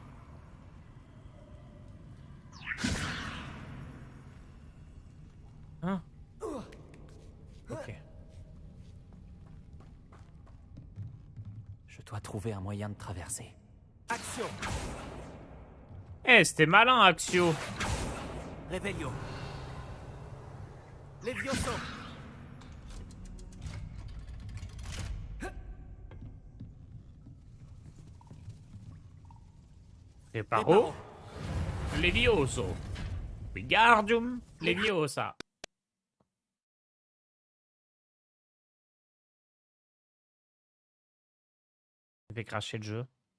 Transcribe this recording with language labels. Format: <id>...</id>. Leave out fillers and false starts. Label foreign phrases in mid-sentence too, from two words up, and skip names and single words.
<fr>Hein? Ok. Je dois trouver un moyen de traverser. Action. Eh, c'était malin, Axio. Revelio. Levioso. Reparo. Levioso. Wingardium Leviosa. Je vais cracher le jeu.</fr>